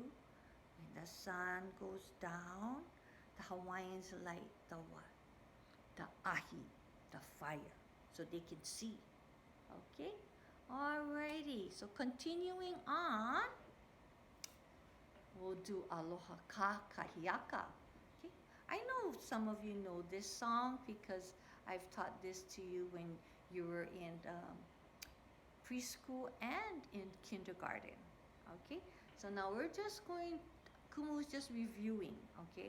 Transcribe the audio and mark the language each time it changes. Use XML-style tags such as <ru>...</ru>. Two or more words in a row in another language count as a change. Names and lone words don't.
<en>When the sun goes down, the Hawaiians light the what? The ahi, the fire, so they can see. Okay? Alrighty. So continuing on, we'll do</en> <haw>aloha ka kahiaka.</haw> <en>Okay? I know some of you know this song because I've taught this to you when you were in preschool and in kindergarten. Okay? So now we're just going, Kumu is just reviewing. Okay?</en>